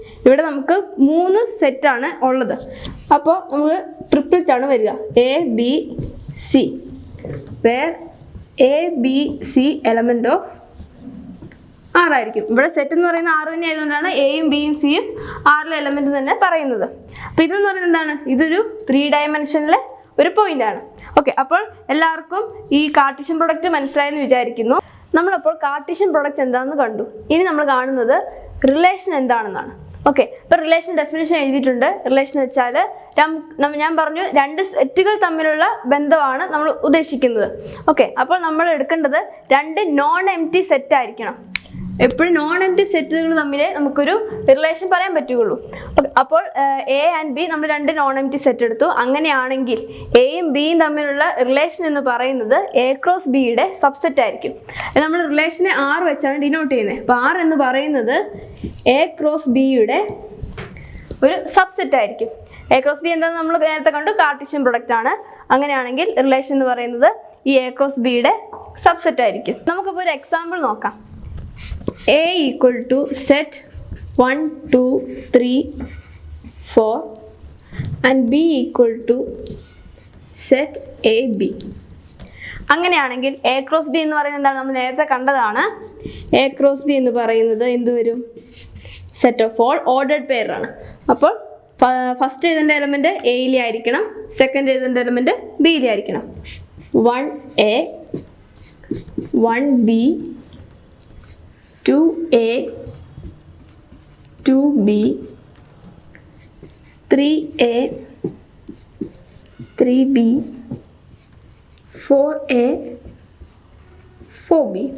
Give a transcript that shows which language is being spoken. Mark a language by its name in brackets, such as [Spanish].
[Malayalam] ഇവിടെ നമുക്ക് 3 സെറ്റ് ആണ് ഉള്ളത്. അപ്പോൾ നമുക്ക് ട്രിപ്പിൾറ്റ് ആണ് വരിക. [English] A B C where A B C element of R ആയിരിക്കും. [Malayalam] ഇവിടെ സെറ്റ് എന്ന് പറയുന്ന R തന്നെ ആയതുകൊണ്ടാണ് എയും ബിയും സിയും ആറിലെ എലമെന്റ് തന്നെ പറയുന്നത്. അപ്പൊ ഇതെന്ന് പറയുന്നത് എന്താണ്? ഇതൊരു 3 ഡയമെൻഷനിലെ ഒരു പോയിന്റ് ആണ്. ഓക്കെ, അപ്പോൾ എല്ലാവർക്കും ഈ കാർട്ടീഷ്യൻ പ്രൊഡക്റ്റ് മനസ്സിലായെന്ന് വിചാരിക്കുന്നു. നമ്മളപ്പോൾ കാർട്ടീഷ്യൻ പ്രൊഡക്റ്റ് എന്താണെന്ന് കണ്ടു. ഇനി നമ്മൾ കാണുന്നത് റിലേഷൻ എന്താണെന്നാണ്. ഓക്കെ, ഇപ്പൊ റിലേഷൻ ഡെഫിനിഷൻ എഴുതിയിട്ടുണ്ട്. റിലേഷൻ വെച്ചാൽ ഞാൻ പറഞ്ഞു 2 സെറ്റുകൾ തമ്മിലുള്ള ബന്ധമാണ് നമ്മൾ ഉദ്ദേശിക്കുന്നത്. ഓക്കെ, അപ്പോൾ നമ്മൾ എടുക്കേണ്ടത് 2 നോൺ എംപ്റ്റി സെറ്റ് ആയിരിക്കണം. എപ്പോഴും നോൺ എംപ്റ്റി സെറ്റുകൾ തമ്മിൽ നമുക്കൊരു റിലേഷൻ പറയാൻ പറ്റുകയുള്ളൂ. അപ്പോൾ എ ആൻഡ് ബി നമ്മൾ 2 നോൺ എംപ്റ്റി സെറ്റ് എടുത്തു. അങ്ങനെയാണെങ്കിൽ എയും ബിയും തമ്മിലുള്ള റിലേഷൻ എന്ന് പറയുന്നത് A ക്രോസ് ബിയുടെ സബ്സെറ്റ് ആയിരിക്കും. നമ്മൾ റിലേഷനെ R വെച്ചാണ് ഡിനോട്ട് ചെയ്യുന്നത്. അപ്പോൾ R എന്ന് പറയുന്നത് A ക്രോസ് ബിയുടെ ഒരു സബ്സെറ്റ് ആയിരിക്കും. A ക്രോസ് ബി എന്താണെന്ന് നമ്മൾ നേരത്തെ കണ്ടു, കാർട്ടീഷ്യൻ പ്രൊഡക്റ്റ് ആണ്. അങ്ങനെയാണെങ്കിൽ റിലേഷൻ എന്ന് പറയുന്നത് ഈ A ക്രോസ് ബിയുടെ സബ്സെറ്റ് ആയിരിക്കും. നമുക്കിപ്പോൾ ഒരു എക്സാമ്പിൾ നോക്കാം. [English] A equal to set 1, 2, 3, 4 and B equal to set A, B. [Malayalam] അങ്ങനെയാണെങ്കിൽ A cross B എന്ന് പറയുന്നത് എന്താണ്? നമ്മൾ നേരത്തെ കണ്ടതാണ്. A cross B എന്ന് പറയുന്നത് എന്ത് വരും? Set of all ordered pair ആണ്. അപ്പോൾ ഫസ്റ്റ് എഴുതേണ്ട എലമെന്റ് എയിലെ ആയിരിക്കണം, സെക്കൻഡ് എഴുതേണ്ട എലമെന്റ് ബിയിലെ ആയിരിക്കണം. [English] 1A 1B 2A 2B 3A 3B 4A 4B.